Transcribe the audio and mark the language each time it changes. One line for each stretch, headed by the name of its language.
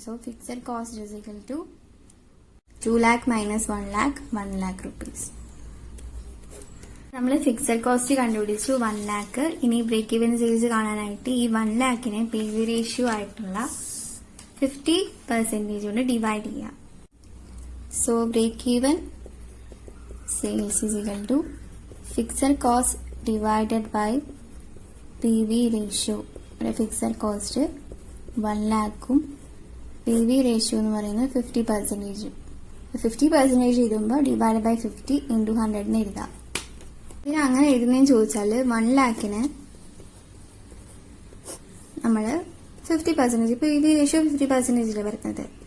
English: So fixed cost is equal to 2 lakh minus 1 lakh, 1 lakh rupees.
Malayalam: നമ്മൾ fixed cost കണ്ടുപിടിച്ചു 1 lakh. ഇനി break even sales കാണാനായിട്ട് ഈ 1 lakhനെ PV ratio ആയിട്ടുള്ള 50% കൊണ്ട് ഡിവൈഡ് ചെയ്യാം.
English: So break even sales is equal to fixed cost divided by PV ratio.
Malayalam: Fixed cost 1 lakhും PV ratio എന്ന് പറയുന്നത് 50%. 50% എഴുതുമ്പോൾ ഡിവൈഡ് ബൈ 50 ഇൻറ്റു 100 എഴുതാം. പിന്നെ അങ്ങനെ എഴുതുന്നതെന്ന് ചോദിച്ചാൽ 1 lakhന് നമ്മൾ 50%, PV ratio 50% വരുന്നത്.